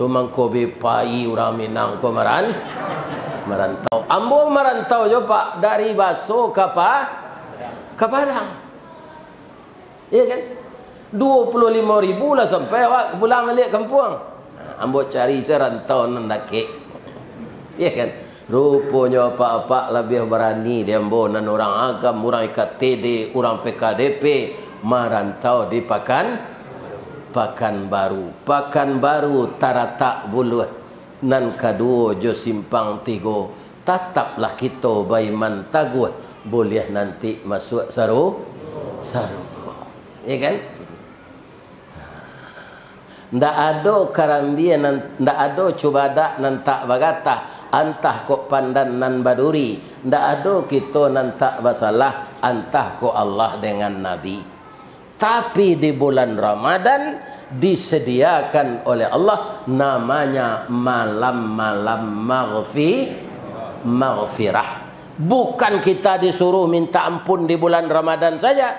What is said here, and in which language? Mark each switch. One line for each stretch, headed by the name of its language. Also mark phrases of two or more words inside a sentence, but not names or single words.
Minangkabau: tu mangkobe pai orang Minang ko merantau. Ambo merantau jo Pak dari Baso ke Padang. Iya kan? 25.000 lah sampai awak pulang balik kampung. Ambo cari serantau nandake. Iya kan? Rupanya apa-apa lebih berani dia ambo nan orang agam, orang IKTD, orang PKDP merantau di Pekanbaru taratak buluh nan kedua jo simpang tigo tataplah kita baiman taguh boleh nanti masuk saru ya kan ndak ada karambian ndak ada cubada nan tak bagata antah ko pandan nan baduri ndak ada kita nan tak basalah antah ko Allah dengan Nabi.
Indonesian: Tapi di bulan Ramadan disediakan oleh Allah namanya malam-malam maghfirah. Bukan kita disuruh minta ampun di bulan Ramadan saja.